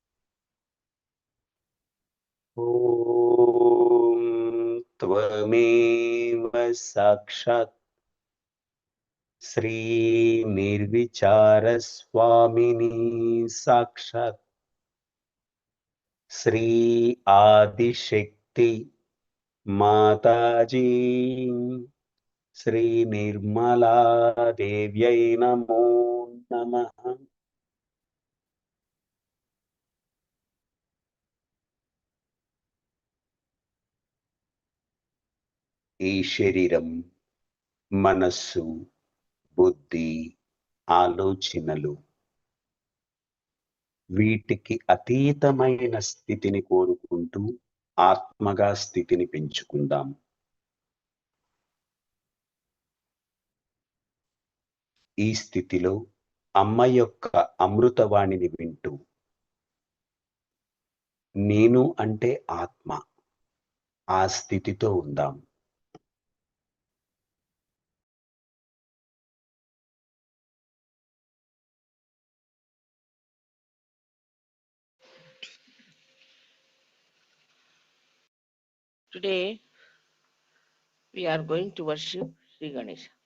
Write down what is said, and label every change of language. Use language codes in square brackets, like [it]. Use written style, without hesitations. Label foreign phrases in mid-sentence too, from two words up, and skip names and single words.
[sa] ॐ त्वमेव साक्षात् श्री निर्विचार स्वामिनी साक्षात् श्री आदिशक्ति माताजी श्री निर्मला देव्यै नमो नमः। [te] ఈ శరీరం, మనస్సు, బుద్ధి, ఆలోచనలు వీటికి అతీతమైన స్థితిని కోరుకుంటూ ఆత్మగా స్థితిని పెంచుకుందాం. ఈ స్థితిలో అమ్మ యొక్క అమృతవాణిని వింటూ నేను అంటే ఆత్మ, ఆ స్థితితో ఉందాం. [en] Today we are going to worship Sri Ganesha.